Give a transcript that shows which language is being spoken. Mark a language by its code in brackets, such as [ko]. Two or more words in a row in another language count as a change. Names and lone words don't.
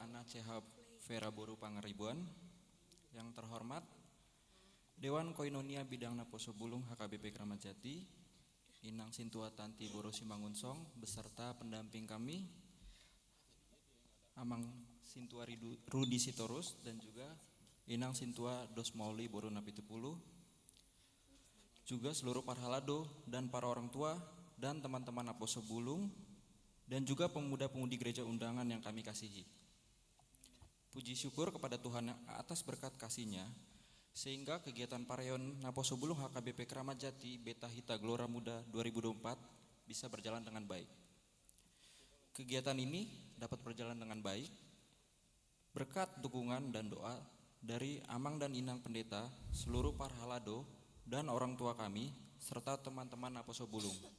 [id] Ana CH Vera Boru Pangaribuan. Yang terhormat Dewan Koinonia Bidang Naposo Bulung HKBP Kramat Jati, Inang Sintua Tanti Boru Simangunsong beserta pendamping kami Amang Sintua Rudi Sitorus dan juga Inang Sintua Dos Mauli Boru Napitupulu, juga seluruh Parhalado dan para orang tua dan teman-teman Aposo Bulung dan juga pemuda-pemudi gereja undangan yang kami kasihi. Puji syukur kepada Tuhan atas berkat kasih-Nya sehingga kegiatan Pareon Naposo Bulung HKBP Kramat Jati Beta Hita Glora Muda 2024 bisa berjalan dengan baik. Kegiatan ini dapat berjalan dengan baik berkat dukungan dan doa dari Amang dan Inang Pendeta, seluruh parhalado, dan orang tua kami, serta teman-teman Naposo Bulung.